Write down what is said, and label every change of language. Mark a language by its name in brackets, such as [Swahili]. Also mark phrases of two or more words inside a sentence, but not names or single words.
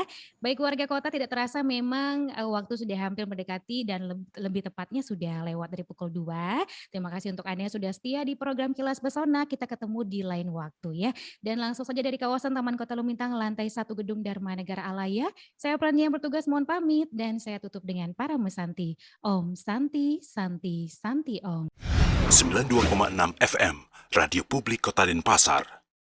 [Indonesian] Baik warga kota, tidak terasa memang waktu sudah hampir mendekati dan lebih tepatnya sudah lewat dari pukul 2. Terima kasih untuk Anda yang sudah setia di program Kilas Pesona. Kita ketemu di lain waktu ya. Dan langsung saja dari kawasan Taman Kota Lumintang, lantai 1 Gedung Dharma Negara Alaya. Saya Pranya yang bertugas mohon pamit dan saya tutup dengan para mesanti. [Sanskrit] Om Santi, Santi, Santi Om. [Indonesian] 92,6 FM, Radio Publik Kota Denpasar.